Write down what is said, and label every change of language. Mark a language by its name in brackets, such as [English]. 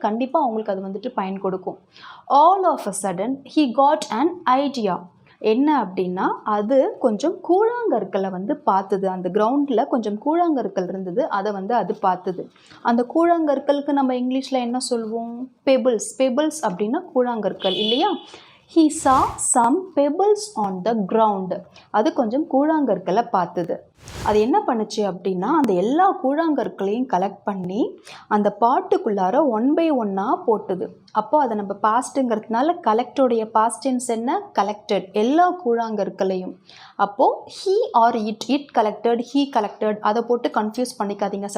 [Tamil] கண்டிப்பாக அவங்களுக்கு அது வந்துட்டு பயன் கொடுக்கும். [English] All of a sudden he got an idea. [Tamil] என்ன அப்படின்னா அது கொஞ்சம் கூழாங்கற்களை வந்து பார்த்தது. அந்த கிரவுண்டில் கொஞ்சம் கூழாங்கற்கள் இருந்தது. அதை வந்து அது பார்த்தது. அந்த கூழாங்கற்களுக்கு நம்ம இங்கிலீஷில் என்ன சொல்வோம்? பெபிள்ஸ். பெபிள்ஸ் அப்படின்னா கூழாங்கற்கள் இல்லையா? [English] He saw some pebbles on the ground. [Tamil] அது கொஞ்சம் கூழாங்கற்களை பார்த்தது. அது என்ன பண்ணுச்சு அப்படின்னா அந்த எல்லா கூழாங்கற்களையும் கலெக்ட் பண்ணி அந்த பாட்டுக்குள்ளார ஒன் பை ஒன்னாக போட்டுது. அப்போ அதை நம்ம பாஸ்ட்டுங்கிறதுனால கலெக்டோடைய பாஸ்ட் டென்ஸ் என்ன? கலெக்டட். எல்லா கூழாங்கற்களையும். அப்போது [English] he or it collected, he collected, [Tamil] அதை போட்டு கன்ஃபியூஸ் பண்ணிக்காதீங்க.